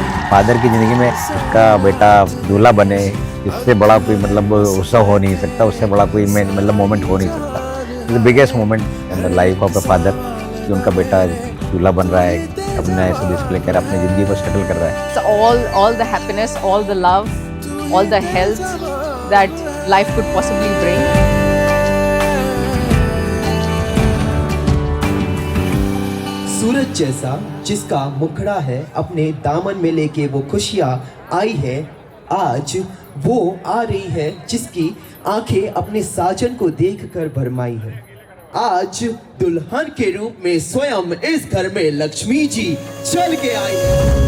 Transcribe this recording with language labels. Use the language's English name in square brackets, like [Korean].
[Hindi] Father की ज़िंदगी में उसका बेटा दूल्हा बने, इससे बड़ा कोई मतलब उत्सव हो नहीं सकता, उससे बड़ा कोई मतलब मोमेंट हो नहीं सकता। [English] the biggest moment in the life of the father [Hindi] कि उनका बेटा दूल्हा बन रहा है, अपना ऐसे डिस्प्ले कर अपनी ज़िंदगी को सेटल कर रहा है। [English] So all the happiness, all the love, all the health that life could possibly bring. [Hindi] सूरज जैसा जिसका मुखड़ा है, अपने दामन में लेके वो खुशियाँ आई है, आज वो आ रही है जिसकी आंखें अपने साजन को देखकर भरमाई है। आज दुल्हन के रूप में स्वयं इस घर में लक्ष्मी जी चल के आई है।